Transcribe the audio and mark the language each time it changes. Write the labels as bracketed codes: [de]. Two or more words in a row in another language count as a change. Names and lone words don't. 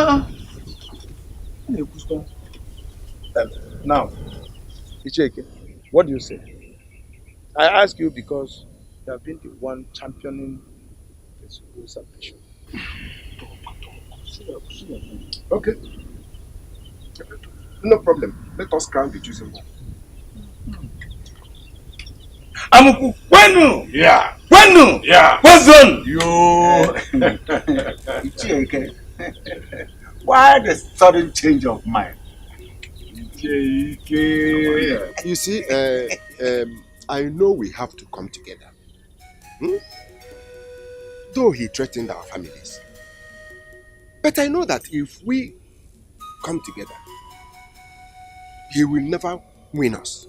[en] Now, Icheke, what do you say? I ask you because you have been the one championing the Sugu salvation. Okay. No problem. Let us crown the chosen one. Amuku, Wenu! Yeah. Wenu! Yeah. Wazon! Yo! Icheke. Why the sudden change of mind? Icheke. You see, I know we have to come together. Though he threatened our families. But I know that if we come together, he will never win us.